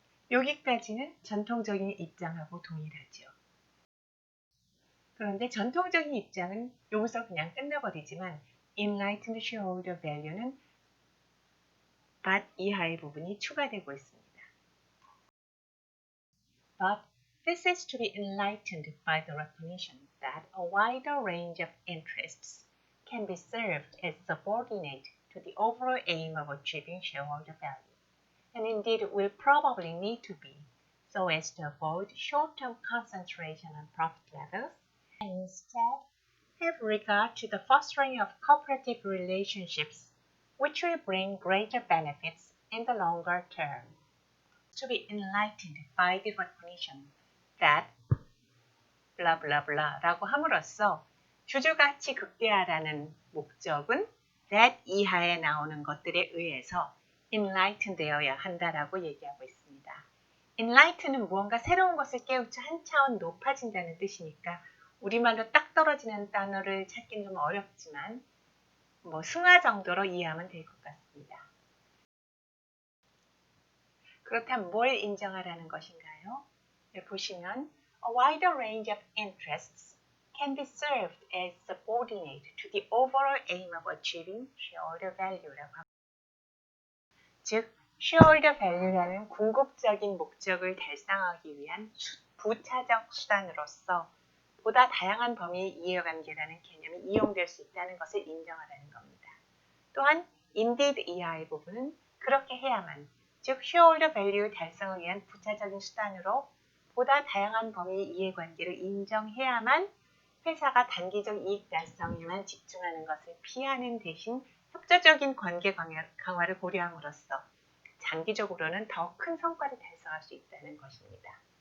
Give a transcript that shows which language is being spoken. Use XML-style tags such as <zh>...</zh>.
<ko>여기까지는 전통적인 입장하고 동일하죠. 그런데 전통적인 입장은 여기서 그냥 끝나버리지만 Enlightened Shareholder Value는 but 이하의 부분이 추가되고 있습니다.</ko> <en>But this is to be enlightened by the recognition that a wider range of interests can be served as subordinate to the overall aim of achieving shareholder value, and indeed will probably need to be, so as to avoid short-term concentration on profit levels, and instead have regard to the fostering of cooperative relationships, which will bring greater benefits in the longer term.</en> <ko>To be enlightened by the recognition that blah blah blah 라고 함으로써 주주가치 극대화라는 목적은 that 이하에 나오는 것들에 의해서 enlightened 되어야 한다라고 얘기하고 있습니다. enlighten은 무언가 새로운 것을 깨우쳐 한 차원 높아진다는 뜻이니까 우리말로 딱 떨어지는 단어를 찾기는 좀 어렵지만 승화 정도로 이해하면 될 것 같습니다. 그렇다면 뭘 인정하라는 것인가요? 보시면</ko> <en>A wider range of interests can be served as subordinate to the overall aim of achieving shareholder value</en> <ko>라고 합니다. 즉, shareholder value라는 궁극적인 목적을 달성하기 위한 부차적 수단으로서 보다 다양한 범위의 이해관계라는 개념이 이용될 수 있다는 것을 인정하라는 겁니다. 또한 indeed 이하의 부분은 그렇게 해야만, 즉 shareholder value 달성을 위한 부차적인 수단으로 보다 다양한 범위의 이해관계를 인정해야만 회사가 단기적 이익 달성에만 집중하는 것을 피하는 대신 협조적인 관계 강화를 고려함으로써 장기적으로는 더 큰 성과를 달성할 수 있다는 것입니다.</ko>